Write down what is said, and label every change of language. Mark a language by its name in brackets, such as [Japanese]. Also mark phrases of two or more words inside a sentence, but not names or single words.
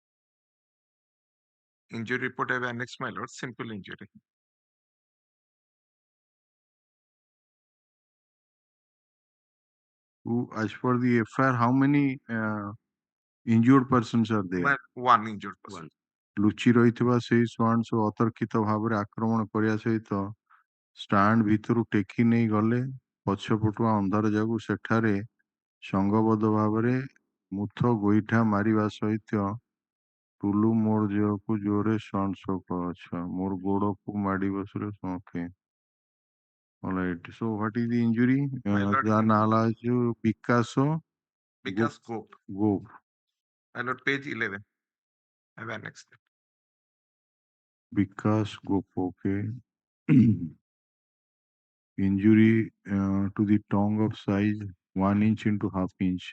[English] Injury report I have annexed, my Lord. Simple injury. As per the FIR, how many injured persons are there? Well, one injured person. [Odia] ଲୁଚି ରହିଥିବା ସେଇ ଶ୍ୱାନ ସବୁ ଅତର୍କିତ ଭାବରେ ଆକ୍ରମଣ କରିବା ସହିତ ଷ୍ଟାଣ୍ଡ ଭିତରୁ ଟେକି ନେଇ ଗଲେ ପଛପଟୁଆ ଅନ୍ଧାର ଯୋଗୁଁ ସେଠାରେ ସଂଘବଦ୍ଧ ଭାବରେ ମୁଥ ଗୋଇଠା ମାରିବା ସହିତ ଟୁଲୁ ମୋର ଦେହକୁ ଜୋରରେ ଶ୍ୱାନ ସକ ଆଚ୍ଛା ମୋର ଗୋଡକୁ ମାଡି ବସିଲେ [English] okay all right so what is the injury [Odia] the nala jo Picasso [English] Gope. Gope. My Lord, page 11. I have annexed it. Because Gope, okay. Injury to the tongue of size 1 inch into half inch.